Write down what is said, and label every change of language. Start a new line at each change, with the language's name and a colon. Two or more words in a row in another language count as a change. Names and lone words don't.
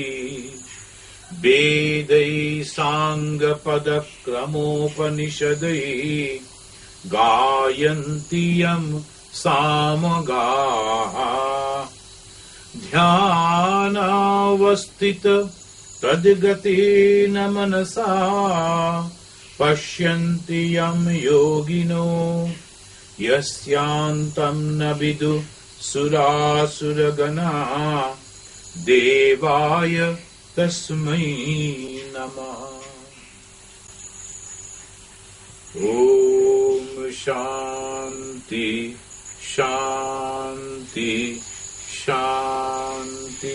Sanskrit: বেदै সাঙ্গপদক্রমোপনিষदै গায়ন্তি যম সামগাঃ ধ্যানাবস্থিত তদ্গতেন মনসা পশ্যন্তি যম যোগিনো यस्यान्तं न विदु सुरासुरगणाः देवाय तस्मै नमः। ओम शांति शांति शांति।